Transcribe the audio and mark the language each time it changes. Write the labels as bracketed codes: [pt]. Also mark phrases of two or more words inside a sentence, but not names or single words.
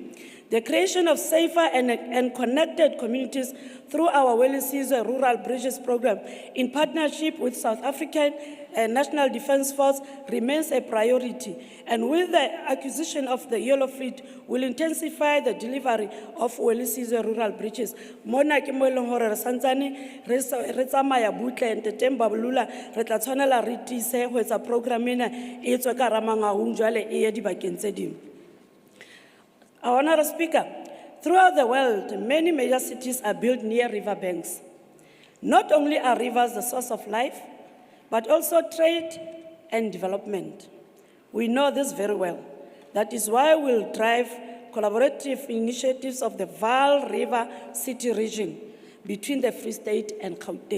[en] The creation of safer and connected communities through our Mxolisi Rural Bridges program in partnership with South African National Defence Force remains a priority. And with the acquisition of the Yellow Fleet, will intensify the delivery of Mxolisi Rural Bridges. [st] Mona ke mo e leng hore re santsane re tsamaya butle nteteng Babulula re tla tshwanela re tiise ho etsa program ena e tswe ka Ramangaung jwale e ye dibakeng tse ding. [en] Our Honourable Speaker, throughout the world, many major cities are built near riverbanks. Not only are rivers the source of life, but also trade and development. We know this very well. That is why we'll drive collaborative initiatives of the Vaal River City region between the Free State and Gauteng.